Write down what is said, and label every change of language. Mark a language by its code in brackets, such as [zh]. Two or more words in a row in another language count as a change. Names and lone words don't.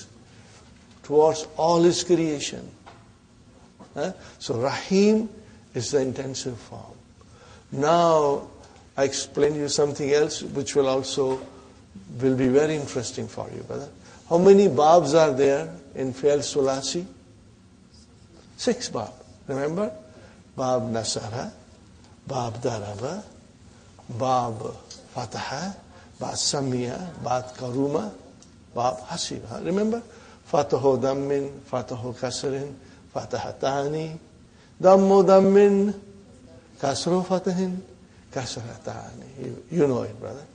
[en] Towards all His creation. So Rahim is the intensive form. Now, I explain you something else which will be very interesting for you, brother. How many babs are there in [ar] فعل ثلاثي? [en] 6 bab. Remember? [ar] باب نصر، باب ضرب، باب فتح، باب سمع، باب كرم، باب حسب. [en] Remember? [ar] فتح ضم، فتح كسر، فتحتان، ضم ضم، كسر فتح، كسرتان. [en] You know it, brother.